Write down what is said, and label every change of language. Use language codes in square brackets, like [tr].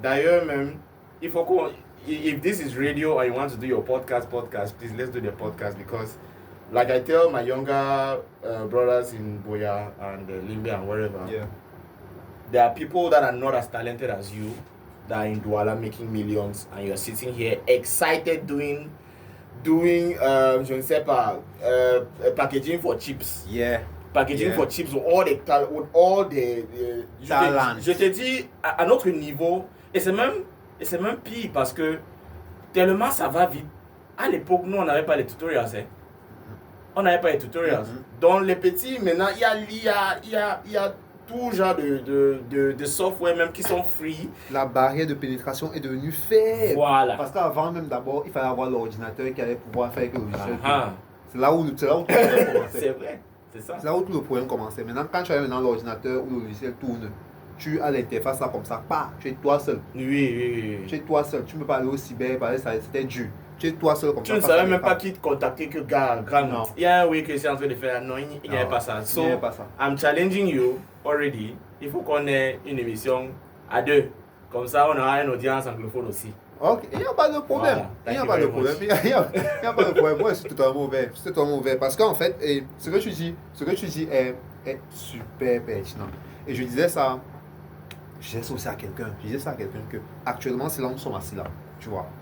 [fr] D'ailleurs même, [en] if this is radio and you want to do your podcast, please let's do the podcast, because like I tell my younger brothers in Boya and Limbe and wherever, there are people that are not as talented as you that are in Douala making millions, and you're sitting here excited doing [fr] je ne sais pas, [en] packaging for chips. Packaging for chips with all the talent. [fr] Je te dis, à notre niveau, et c'est même pire parce que tellement ça va vite. À l'époque, nous, on n'avait pas les tutorials. Hein. On n'avait pas les tutorials. Donc, les petits, maintenant, il y a tout genre de software même qui sont free. La barrière de pénétration est devenue faible. Voilà. Parce qu'avant même d'abord, il fallait avoir l'ordinateur qui allait pouvoir faire que le logiciel. C'est là où tout le problème commençait. C'est vrai, c'est ça. C'est là où tout le problème commençait. Maintenant, quand tu as maintenant l'ordinateur où le logiciel tourne, tu as l'interface là comme ça, tu es toi seul. Oui. Tu es toi seul. Tu ne peux pas aller au cyber, parce que c'était dur. Tu es toi seul comme ça. Tu ne savais même pas qui te contacter que grand. Il y a un oui que c'est en train de faire. Non, il n'y avait pas ça. [en] So, I'm challenging you already. [fr] Il faut qu'on ait une émission à 2. Comme ça, on aura une audience anglophone aussi. Ok, il n'y a pas de problème. Il n'y a pas de problème. Moi, je suis totalement ouvert. Parce qu'en fait, ce que tu dis est super pertinent. Et je disais ça aussi à quelqu'un. Que actuellement, c'est là où nous sommes assis là. Tu vois.